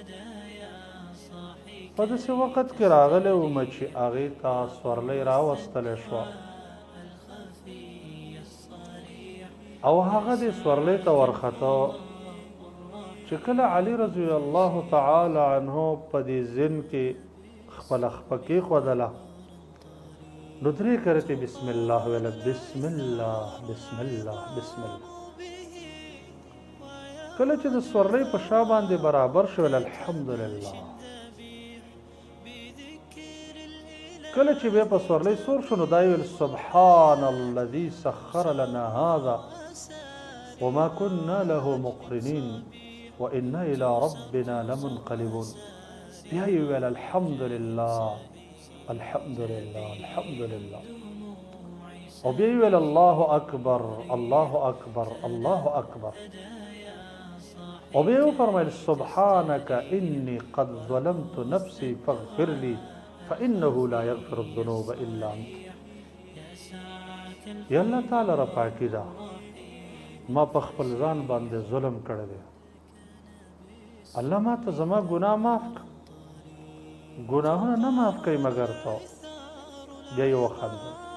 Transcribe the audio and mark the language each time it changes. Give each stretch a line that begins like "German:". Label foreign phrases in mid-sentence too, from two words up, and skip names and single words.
Pashto: په داسې وخت کې راغلی وم چې هغې ته سورلۍ راوستلی شوه او هغه دې سورلۍ ته ورخته چې کله علي
Arabic: رضی الله تعالی عنہ
Pashto: په دې ځین کې خپله خپه کېښودله نو درې کرتې بسم الله ویله:
Arabic: بسم الله بسم الله بسم الله.
Pashto: کله چې د سورلۍ په شا باندې برابر شول الحمدلله. کله چې بیا په سورلۍ سور شو نو دا ویل:
Arabic: سبحان الذي سخر لنا هذا وما كنا له مقرنين وإنا إلى ربنا لمنقلبون.
Pashto: بیا یې ویل:
Arabic: الحمدلله الحمدلله الحمدلله.
Pashto: او بیا یې ویل:
Arabic: الله اکبر الله اکبر الله اکبر.
Pashto: او بیا فرمایل:
Arabic: سبحانك إني قد ظلمت نفسي فاغفر لي فإنه لا يغفر الذنوب إلا أنت.
Pashto: یا الله تعالی را پاکی دا ما په خپل ځان باندې ظلم کړی دی، الله ما ته زما ګناه معاف کړه. ګناهونه نه معاف کوي مګر ته. بیا یې وخندل.